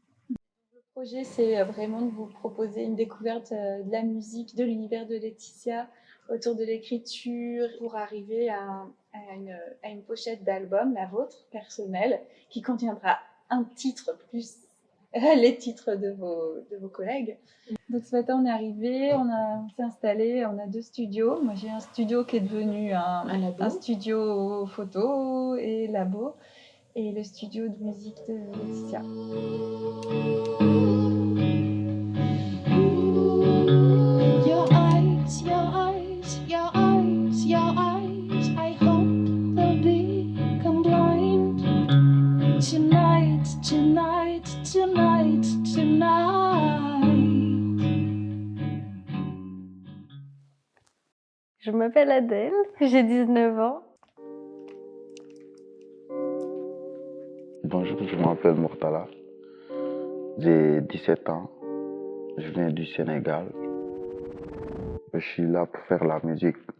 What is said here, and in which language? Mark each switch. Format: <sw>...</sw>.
<fr>Le projet, c'est vraiment de vous proposer une découverte de la musique, de l'univers de Laetitia, autour de l'écriture, pour arriver à une pochette d'album, la vôtre, personnelle, qui contiendra un titre plus les titres de vos collègues. Donc ce matin, on est arrivé, on s'est installé, on a 2 studios. Moi, j'ai un studio qui est devenu un studio photo et labo, et le studio de musique de Laetitia.</fr> <en>Your eyes, your eyes, your eyes, your eyes, I hope they'll become blind. Tonight, tonight, tonight, tonight.</en> <fr>Je m'appelle Adèle, j'ai 19 ans. Bonjour, je m'appelle Murtala. J'ai 17 ans. Je viens du Sénégal. Je suis là pour faire la musique.</fr>